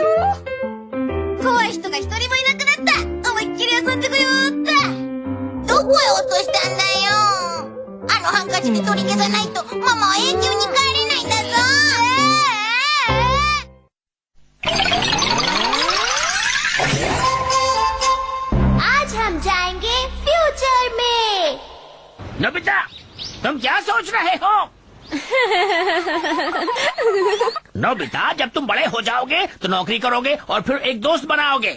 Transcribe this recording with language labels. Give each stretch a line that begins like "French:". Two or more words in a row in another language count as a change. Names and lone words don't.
Japanese: 怖い人が一人もいなくなった。思いっきり遊んでこようっと。どこへ落としたんだよ。あのハンカチで取り消さないとママは永久に帰れないんだぞ。
Hindi: आज हम जाएंगे फ्यूचर में। नोबिता, तुम क्या सोच रहे हो? नोबिता, जब तुम बड़े हो जाओगे तो नौकरी करोगे और फिर एक दोस्त बनाओगे।